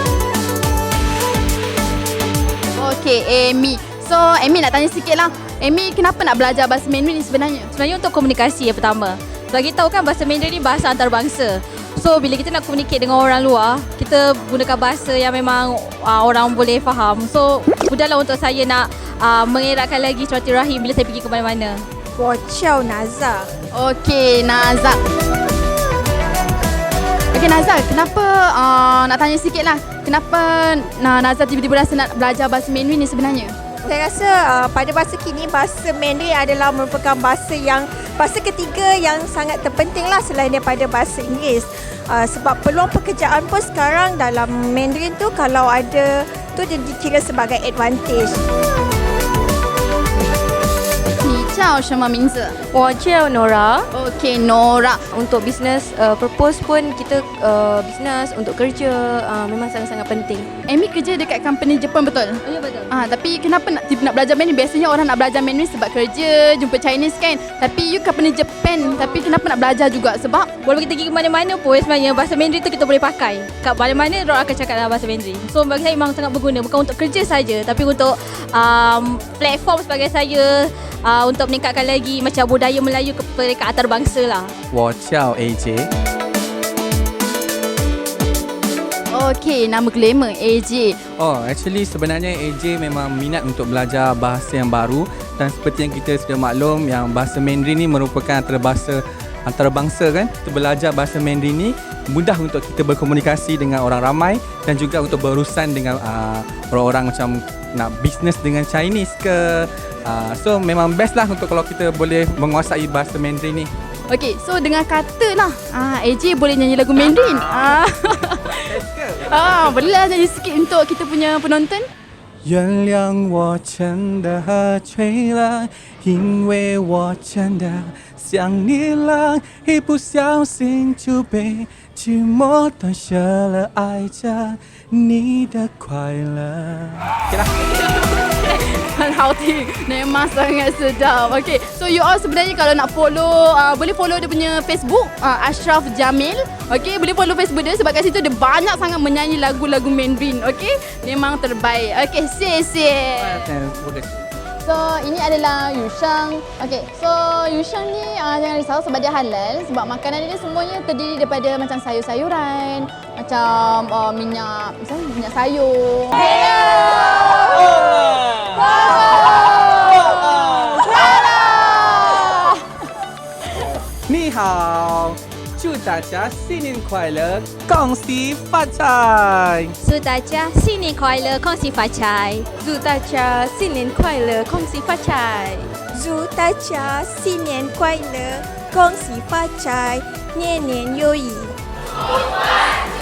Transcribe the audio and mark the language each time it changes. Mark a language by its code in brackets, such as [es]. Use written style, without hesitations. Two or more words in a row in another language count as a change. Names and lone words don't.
[en] Okay, Amy. [ms] So Amy nak tanya sikit lah. Amy, kenapa nak belajar bahasa Mandarin ni sebenarnya? Sebenarnya untuk komunikasi yang pertama. Bagi tahu kan bahasa Mandarin ni bahasa antarabangsa. So bila kita nak communicate dengan orang luar, kita gunakan bahasa yang memang orang boleh faham. So mudahlah untuk saya nak mengeratkan lagi silaturahim bila saya pergi ke mana-mana. [zh] 我叫 Naza. [en] Okay, Naza. Okay, Naza, [ms] kenapa nak tanya sikit lah. Kenapa Naza tiba-tiba rasa nak belajar bahasa Mandarin ni sebenarnya? Saya rasa pada masa kini bahasa Mandarin adalah merupakan bahasa ketiga yang sangat terpenting lah selain daripada bahasa Inggeris. Sebab peluang pekerjaan pun sekarang dalam Mandarin tu kalau ada tu dia dikira sebagai advantage. [zh] 你叫什么名字？我叫 Nora. [en] Okay, Nora. [ms] Untuk [en] business purpose [ms] pun kita business untuk kerja memang sangat-sangat penting. Amy kerja dekat company Jepun, betul? Ya, betul. Tapi kenapa nak belajar Mandarin? Biasanya orang nak belajar Mandarin sebab kerja, jumpa Chinese kan. Tapi you company Jepun, tapi kenapa nak belajar juga? Sebab walaupun kita pergi ke mana-mana pun sebenarnya bahasa Mandarin tu kita boleh pakai. Kat mana-mana orang akan cakap dalam bahasa Mandarin. So bagi saya memang sangat berguna, bukan untuk kerja saja tapi untuk platform sebagai saya untuk meningkatkan lagi macam budaya Melayu ke peringkat antarabangsa lah. [zh] 我叫 AJ. [ms] okay, nama glamour AJ. Oh, actually sebenarnya AJ memang minat untuk belajar bahasa yang baru, dan seperti yang kita sudah maklum yang bahasa Mandarin ni merupakan antarabangsa kan. Kita belajar bahasa Mandarin ni mudah untuk kita berkomunikasi dengan orang ramai dan juga untuk berurusan dengan orang-orang macam nak bisnes dengan Chinese ke. So memang best lah untuk kalau kita boleh menguasai bahasa Mandarin ni. Okay, so dengan kata lah AJ boleh nyanyi lagu Mandarin. Boleh lah nyanyi sikit untuk kita punya penonton. [zh] 原谅我真的喝醉了，因为我真的想你了，一不小心就被寂寞断舍了，爱着你的快乐。很好听, [ms] memang sangat sedap. Okay, so [en] you all [ms] sebenarnya kalau nak follow, boleh follow dia punya Facebook, Ashraf Jamil. Okay, boleh follow Facebook dia sebab kat situ dia banyak sangat menyanyi lagu-lagu Mandarin. Okay, memang terbaik. [zh] Okay,谢谢. [ms] So ini adalah Yusheng. Okay, so Yusheng ni jangan risau sebab dia halal. Sebab makanan dia semuanya terdiri daripada macam sayur-sayuran, macam minyak, misalnya minyak sayur. [zh] Ni hao, 祝大家新年快乐，恭喜发财！祝大家新年快乐，恭喜发财！祝大家新年快乐，恭喜发财！祝大家新年快乐，恭喜发财，年年有余！